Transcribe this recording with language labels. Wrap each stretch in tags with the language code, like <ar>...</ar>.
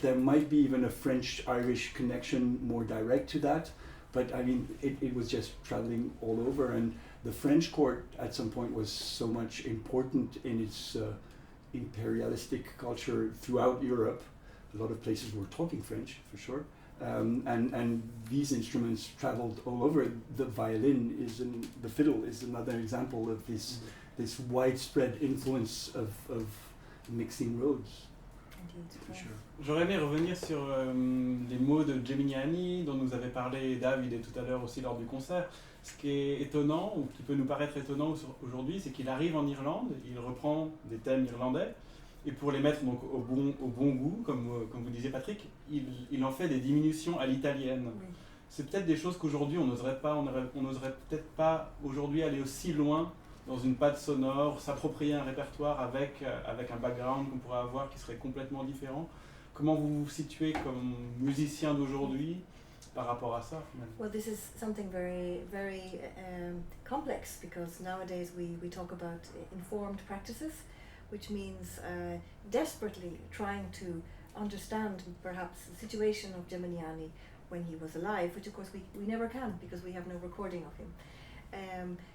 <en>There might be even a French-Irish connection more direct to that, but I mean, it was just traveling all over, and the French court at some point was so much important in its imperialistic culture throughout Europe. A lot of places were talking French, for sure, and these instruments traveled all over. The violin the fiddle is another example of this widespread influence of mixing roads. Indeed. for Yeah. sure.</en> <fr>J'aurais aimé revenir sur les mots de Geminiani dont nous avait parlé Davide tout à l'heure aussi lors du concert. Ce qui est étonnant, ou qui peut nous paraître étonnant aujourd'hui, c'est qu'il arrive en Irlande, il reprend des thèmes irlandais, et pour les mettre donc au bon goût, comme vous disiez Patrik, il en fait des diminutions à l'italienne. Oui. C'est peut-être des choses qu'aujourd'hui on n'oserait peut-être pas aujourd'hui aller aussi loin dans une patte sonore, s'approprier un répertoire avec un background qu'on pourrait avoir qui serait complètement différent. Comment vous vous situez comme musicien d'aujourd'hui par rapport à ça finalement?</fr> <en>Well, this is something very, very complex, because nowadays we talk about informed practices, which means desperately trying to understand perhaps the situation of Geminiani when he was alive, which of course we never can, because we have no recording of him.</en>